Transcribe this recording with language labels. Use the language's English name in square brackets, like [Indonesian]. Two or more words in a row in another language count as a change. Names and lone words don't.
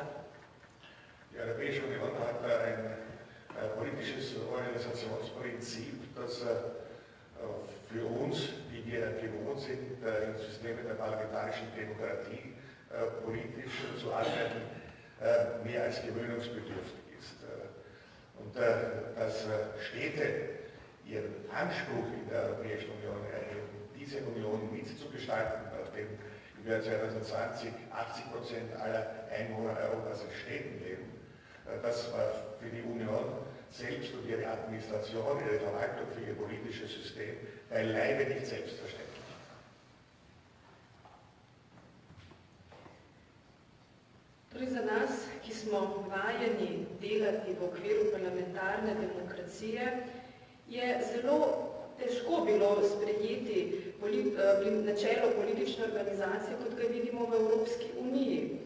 [German] Die Europäische Union hat ein politisches Organisationsprinzip, das für uns, die wir gewohnt sind, im System der parlamentarischen Demokratie politisch zu arbeiten, mehr als gewöhnungsbedürftig ist. Und dass Städte ihren Anspruch in der Europäischen Union, diese Union mitzugestalten, nachdem im Jahr 2020 80% aller Einwohner Europas in Städten leben, das war für die Union selbst und ihre Administration, ihre Verwaltung, für ihr politisches System beileibe nicht selbstverständlich. [Slovenian] Torej za nas, ki smo vajeni delati v okviru parlamentarne demokracije, je zelo težko bilo sprejeti načelo politične organizacije, kot ga vidimo v Evropski uniji.